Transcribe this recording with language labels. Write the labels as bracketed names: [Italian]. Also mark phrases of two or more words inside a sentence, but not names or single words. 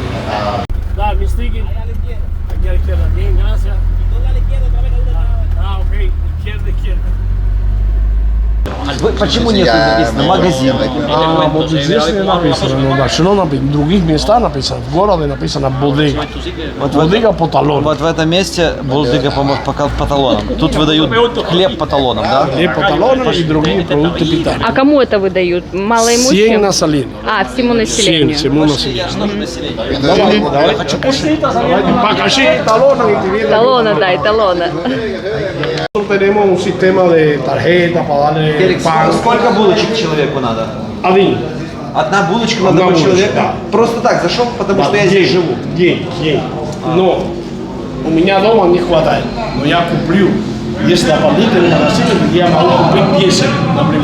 [Spanish] Da, mi sticky. Aquí a la izquierda. Bien, gracias. Ah, ok. Izquierda. [Russian] Почему нет написано магазин? А, вот здесь не написано, ну да. Что в других местах написано, в городе написано бодега. Бодега по талону. Вот в этом месте булдыга по талонам. Тут выдают хлеб по талонам, да? Хлеб по талонам и другие продукты питания. А кому это выдают? Малоимущим? Всем населению. А, всему населению. Всему населению. Давай, хочу кушать. Покажи талоны. Талона, да, и талона. [Spanish] Tenemos un sistema de tarjeta para darle [Russian] Феликс, сколько булочек человеку надо? один. Одна булочка на одного человека? Да. Просто так зашел, потому что я здесь живу. День. Но у меня дома не хватает. Но я куплю. Если дополнительный магазин, я могу купить 10, например.